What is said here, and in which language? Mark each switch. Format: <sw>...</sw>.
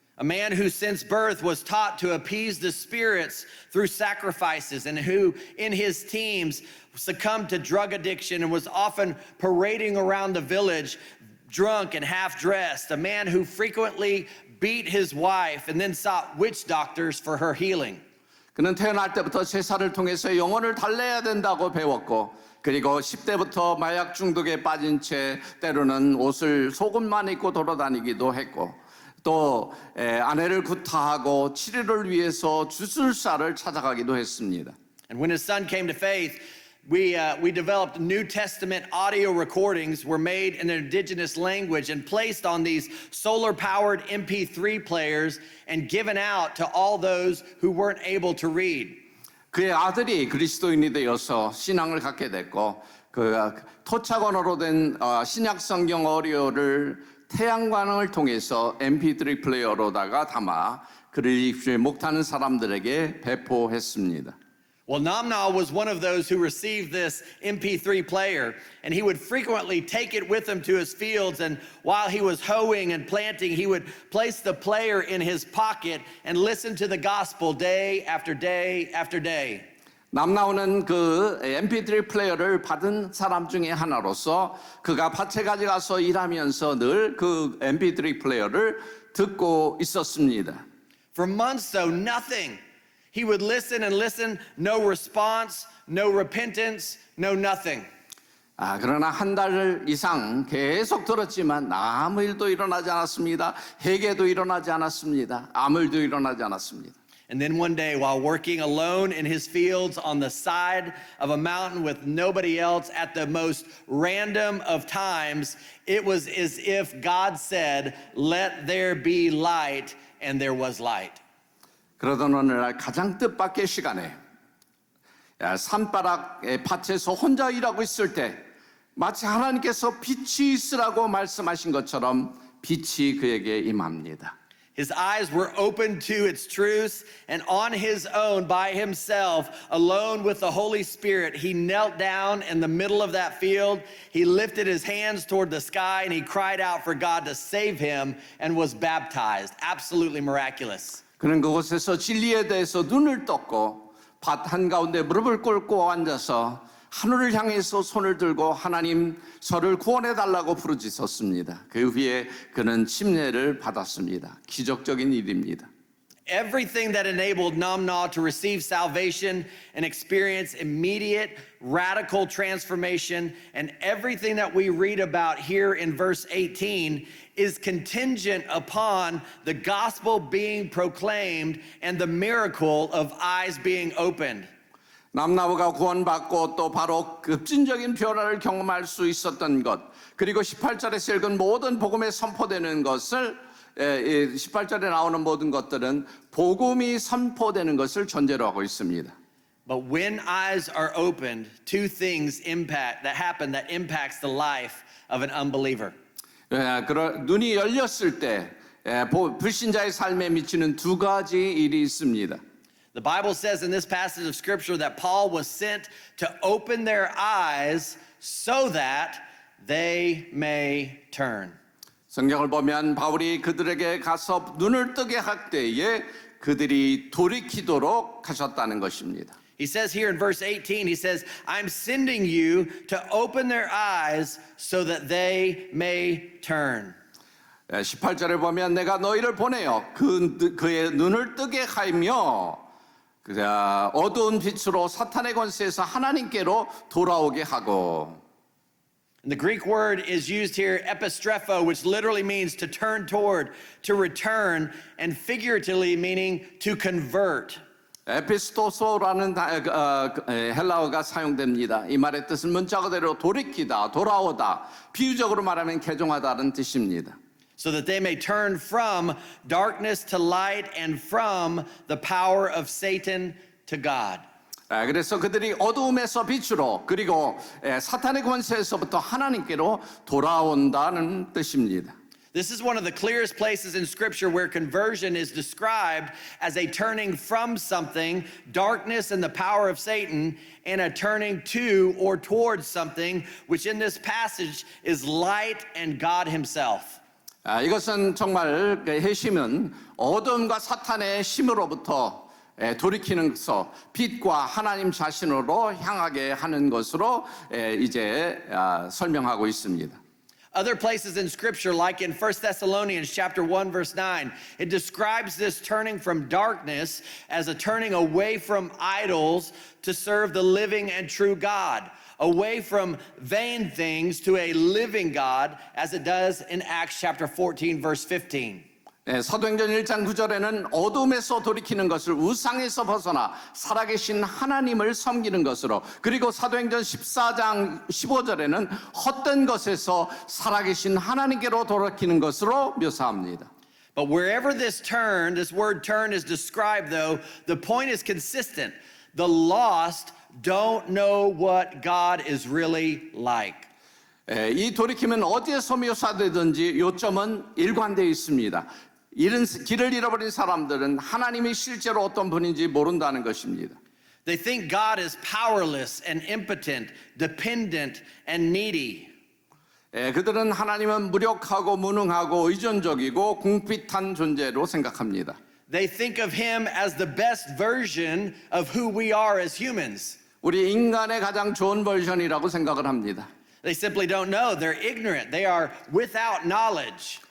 <en>A man who since birth was taught to appease the spirits through sacrifices and who in his teens succumbed to drug addiction and was often parading around the village drunk and half-dressed. A man who frequently beat his wife and then sought witch doctors for her healing.</en> <ko>그는 태어날 때부터 제사를 통해서 영혼을 달래야 된다고 배웠고 그리고 10대부터 마약 중독에 빠진 채 때로는 옷을 속옷만 입고 돌아다니기도 했고 또 아내를 구타하고 치료를 위해서 주술사를 찾아가기도 했습니다.</ko> <en>And when his son came to faith, we developed New Testament audio recordings were made in an indigenous language and placed on these solar-powered MP3 players and given out to all those who weren't able to read.</en> <ko>그의 아들이 그리스도인이 되어서 신앙을 갖게 됐고 그 토착 언어로 된 신약 성경 오디오를 태양광을 통해서 MP3 플레이어로다가 담아 그를 읽지 못하는 사람들에게 배포했습니다.</ko> <en>Well, Namna was one of those who received this MP3 player, and he would frequently take it with him to his fields, and while he was hoeing and planting, he would place the player in his pocket and listen to the gospel day after day after day.</en> <ko>남나오는 그 MP3 플레이어를 받은 사람 중에 하나로서 그가 밭에 가져가서 일하면서 늘 그 MP3 플레이어를 듣고 있었습니다.</ko> <en>For months, though, nothing. He would listen and listen, no response, no repentance, no nothing.</en> <ko>그러나 한 달 이상 계속 들었지만 아무 일도 일어나지 않았습니다. 회개도 일어나지 않았습니다. 아무 일도 일어나지 않았습니다.</ko> <en>And then one day, while working alone in his fields on the side of a mountain with nobody else at the most random of times, it was as if God said, "Let there be light," and there was light.</en> <ko>그러던 어느 날 가장 뜻밖의 시간에 산바닥의 밭에서 혼자 일하고 있을 때 마치 하나님께서 빛이 있으라고 말씀하신 것처럼 빛이 그에게 임합니다.</ko> <en>His eyes were opened to its truths, and on his own, by himself, alone with the Holy Spirit, he knelt down in the middle of that field. He lifted his hands toward the sky, and he cried out for God to save him and was baptized. Absolutely miraculous.</en> <ko>그는 그곳에서 진리에 대해서 눈을 떴고 밭 한가운데 무릎을 꿇고 앉아서 하늘을 향해서 손을 들고 하나님 저를 구원해 달라고 부르짖었습니다. 그 후에 그는 침례를 받았습니다. 기적적인 일입니다.</ko> <en>Everything that enabled Namna to receive salvation and experience immediate radical transformation, and everything that we read about here in verse 18 is contingent upon the gospel being proclaimed and the miracle of eyes being opened.</en> <ko>남나무가 구원받고 또 바로 급진적인 변화를 경험할 수 있었던 것, 그리고 18절에서 읽은 모든 복음에 선포되는 것을 18절에 나오는 모든 것들은 복음이 선포되는 것을 전제로 하고 있습니다.</ko> <en>But when eyes are opened, two things happen that impacts the life of an unbeliever.</en> <ko>눈이 열렸을 때 불신자의 삶에 미치는 두 가지 일이 있습니다.</ko> <en>The Bible says in this passage of scripture that Paul was sent to open their eyes so that they may turn.</en> <ko>성경을 보면 바울이 그들에게 가서 눈을 뜨게 할 때에 그들이 돌이키도록 하셨다는 것입니다.</ko> <en>He says here in verse 18, he says, I'm sending you to open their eyes so that they may turn.</en> <ko>18절에 보면 내가 너희를 보내어 그의 눈을 뜨게 하며 어두운 빛으로 사탄의 권세에서 하나님께로 돌아오게 하고.</ko> <en>And the Greek word is used here, epistrepho, which literally means to turn toward, to return, and figuratively meaning to convert.</en> <ko>에피스토소라는 헬라어가 사용됩니다. 이 말의 뜻은 문자 그대로 돌이키다, 돌아오다, 비유적으로 말하면 개종하다는 뜻입니다.</ko> <en>So that they may turn from darkness to light and from the power of Satan to God.</en> <ko>그래서 그들이 어두움에서 빛으로 그리고 사탄의 권세에서부터 하나님께로 돌아온다는 뜻입니다.</ko> <en>This is one of the clearest places in Scripture where conversion is described as a turning from something, darkness and the power of Satan, and a turning to or towards something, which in this passage is light and God Himself.</en> <ko>이것은 정말 핵심은 어둠과 사탄의 힘으로부터 돌이키는 것으로 빛과 하나님 자신으로 향하게 하는 것으로 이제 설명하고 있습니다.</ko> <en>Other places in Scripture, like in 1 Thessalonians chapter 1, verse 9, it describes this turning from darkness as a turning away from idols to serve the living and true God, away from vain things to a living God, as it does in Acts chapter 14, verse 15.</en> <ko>사도행전 1장 9절에는 어둠에서 돌이키는 것을 우상에서 벗어나 살아계신 하나님을 섬기는 것으로, 그리고 사도행전 14장 15절에는 헛된 것에서 살아계신 하나님께로 돌이키는 것으로 묘사합니다.</ko> <en>But wherever this word turn is described, though, the point is consistent. The lost don't know what God is really like.</en> <ko>이 돌이킴은 어디에서 묘사되든지 요점은 일관되어 있습니다. 길을 잃어버린 사람들은 하나님이 실제로 어떤 분인지 모른다는 것입니다.</ko> <en>They think God is powerless and impotent, dependent and needy.</en> <ko>그들은 하나님은 무력하고 무능하고 의존적이고 궁핍한 존재로 생각합니다.</ko> <en>They think of Him as the best version of who we are as humans.</en> <ko>우리 인간의 가장 좋은 버전이라고 생각을 합니다.</ko> <en>They simply don't know. They're ignorant. They are without knowledge.</en>